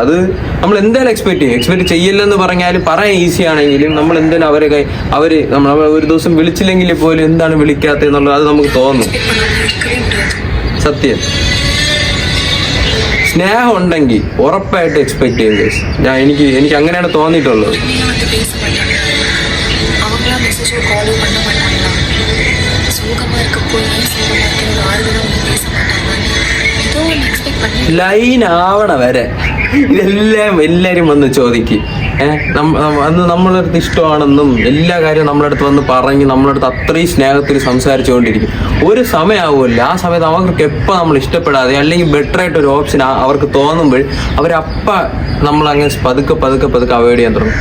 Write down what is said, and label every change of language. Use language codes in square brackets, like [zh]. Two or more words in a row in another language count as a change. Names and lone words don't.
[ml] അത് നമ്മൾ എന്തായാലും എക്സ്പെക്ട് ചെയ്യില്ലെന്ന് പറഞ്ഞാലും പറയാൻ ഈസി ആണെങ്കിലും നമ്മൾ എന്തായാലും അവര് നമ്മൾ ഒരു ദിവസം വിളിച്ചില്ലെങ്കിൽ പോലും എന്താണ് വിളിക്കാത്തതെന്നുള്ളത് അത് നമുക്ക് തോന്നും. സത്യം. സ്നേഹം ഉണ്ടെങ്കിൽ ഉറപ്പായിട്ട് എക്സ്പെക്ട് ചെയ്യും ഗൈസ്. എനിക്ക് അങ്ങനെയാണ് തോന്നിയിട്ടുള്ളത്. [ta] அவங்களா மெசேஜோ காலோ பண்ண மாட்டாங்களா? சோகமா இருக்கப்போ ஏன் சோகமா இருக்கணும் ஆறுதலா வந்து பேச மாட்டாங்களான்னு ஏதோ ஒன்று எக்ஸ்பெக்ட் பண்ணி [ml] ലൈൻ ആവണ വരെ എല്ലാരും വന്ന് ചോദിക്കും. അന്ന് നമ്മളെ അടുത്ത് ഇഷ്ടമാണെന്നും എല്ലാ കാര്യവും നമ്മളെ അടുത്ത് വന്ന് പറഞ്ഞ് നമ്മളെ അടുത്ത് അത്രയും സ്നേഹത്തിൽ സംസാരിച്ചുകൊണ്ടിരിക്കും. ഒരു സമയമാവുമല്ലോ, ആ സമയത്ത് അവർക്ക് എപ്പോൾ നമ്മൾ ഇഷ്ടപ്പെടാതെ അല്ലെങ്കിൽ ബെറ്റർ ആയിട്ട് ഒരു ഓപ്ഷൻ അവർക്ക് തോന്നുമ്പോൾ അവരപ്പ നമ്മളങ്ങനെ പതുക്കെ അവോയ്ഡ് ചെയ്യാൻ തുടങ്ങും.